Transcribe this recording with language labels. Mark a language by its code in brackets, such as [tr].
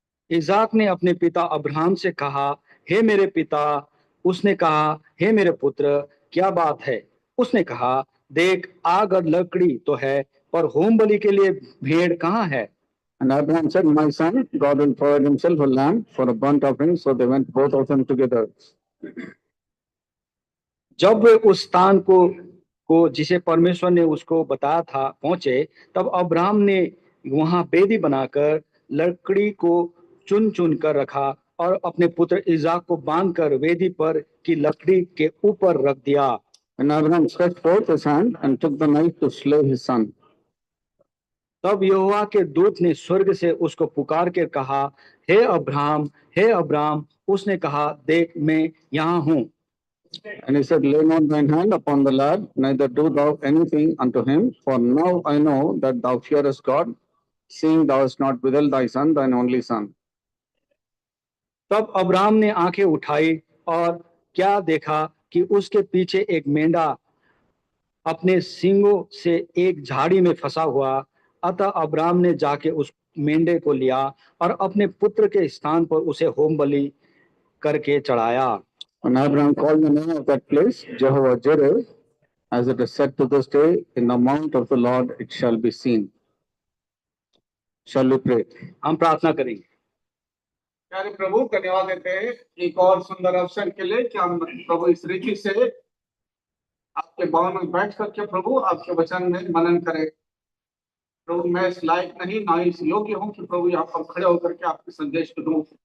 [hi] Isaac ने अपने पिता अब्राहम से कहा, हे मेरे पिता। उसने कहा, हे मेरे पुत्र, क्या बात है? उसने कहा, देख, आग और लकड़ी तो है, पर होम बलि के लिए भेड़ कहाँ है? [en] And Abraham said, my son, God will provide himself a lamb for a burnt offering. So they went both of them together. [hi] जब वे उस स्थान को जिसे परमेश्वर ने उसको बताया था पहुंचे, तब अब्राहम ने वहां वेदी बनाकर लकड़ी को चुन चुन कर रखा और अपने पुत्र इसाक को बांधकर वेदी पर की लकड़ी के ऊपर रख दिया। [en] And Abraham stretched forth his hand and took the knife to slay his son. [hi] तब यहोवा के दूत ने स्वर्ग से उसको पुकार कर कहा, हे अब्राहम, हे अब्राहम। उसने कहा, देख मैं यहाँ हूँ। [en] And he said, lay not thine hand upon the lad, neither do thou anything unto him, for now I know that thou fearest God, seeing thou hast not withheld thy son, thine only son. [hi] तब Abraham ने आंखें उठाई और क्या देखा कि उसके पीछे एक मेंढा अपने सींगों से एक झाड़ी में फंसा हुआ। अतः अब्राहम ने जाके उस मेंढे को लिया और अपने पुत्र के स्थान पर उसे होम बलि करके चढ़ाया। [en] And Abraham called the name of that place Jehovah Jireh, as it is said to this day, in the mount of the Lord it shall be seen. Shall we pray? [hi] हम प्रार्थना करेंगे। प्यारे प्रभु, धन्यवाद देते हैं एक और सुंदर अवसर के लिए कि हम प्रभु इस रीति से आपके भवन में बैठ करके प्रभु आपके वचन में मनन करें। प्रभु, मैं इस लायक नहीं, ना इस योग्य हूँ कि प्रभु यहाँ पर खड़े होकर के आपके संदेश को दूं।